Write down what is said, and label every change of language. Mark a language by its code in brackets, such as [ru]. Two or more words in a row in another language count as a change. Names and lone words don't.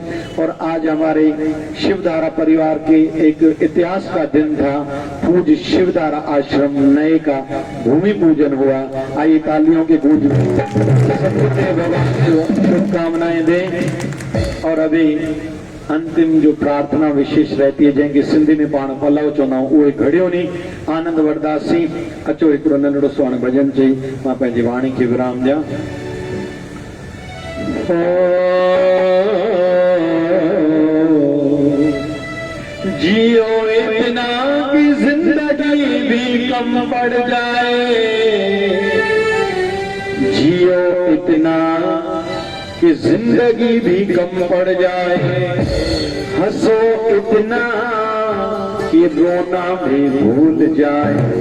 [hi] और आज हमारे शिवधारा परिवार के एक इतिहास का दिन था। पूज्य शिवधारा आश्रम नए का भूमि पूजन हुआ। आइए तालियों के गूंज में भगवान को शुभकामनाएं दें। और अभी अंतिम जो प्रार्थना विशेष रहती है, [sd] जंहिंखे सिंधी में पाण पलव चवंदा आहियूं, उहे घड़ियो नी आनंद वरदासी। अचो हिकिड़ो नंढड़ो सो हाणे भॼन चई मां पंहिंजी वाणी खे विराम ॾियां। [hi] जियो इतना की जिंदगी भी कम पड़ जाए, जियो इतना कि जिंदगी भी कम पड़ जाए, हंसो इतना कि रोना भी भूल जाए।